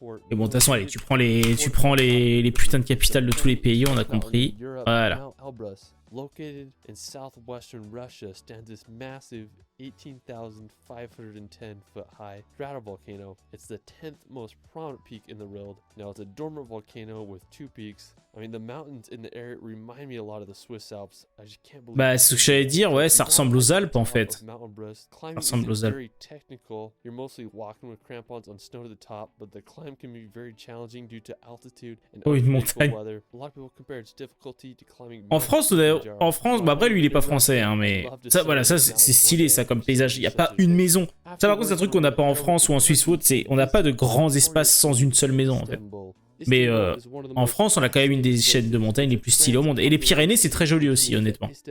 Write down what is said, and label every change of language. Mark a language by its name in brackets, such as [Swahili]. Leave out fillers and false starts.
[French] Et bon, de toute façon, allez, tu prends les putains de capitales de tous les pays, on a compris. Voilà. [English] Located in southwestern Russia stands this massive 18,510 foot high stratovolcano. It's the 10th most prominent peak in the world. Now it's a dormant volcano with 2 peaks. I mean, the mountains in the area remind me a lot of the Swiss Alps. I just can't believe... [French] Bah, ce que j'allais dire, ouais, ça ressemble aux Alpes en fait. Ça ressemble aux Alpes. [English] Very technical. You're mostly walking with crampons on snow to the top, but the climb can be very challenging due to altitude and unpredictable weather. A lot of people compare its difficulty to climbing... [French] En France, bah après lui il est pas français, hein, mais ça, voilà, ça c'est stylé ça comme paysage. Il y a pas une maison. Ça par contre c'est un truc qu'on n'a pas en France ou en Suisse ou autre, c'est on n'a pas de grands espaces sans une seule maison en fait. Mais en France, on a quand même une des chaînes de montagnes les plus stylées au monde. Et les Pyrénées, c'est très joli aussi, honnêtement.